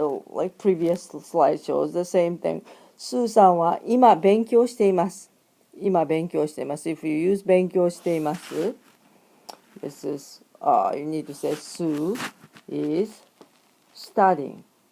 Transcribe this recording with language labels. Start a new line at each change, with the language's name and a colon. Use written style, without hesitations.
English: Like previous slide shows the same thing.
Japanese: スーさんは今勉強しています。今勉強しています。
English: If you use 勉強しています、this is, you need to say Sue is studying.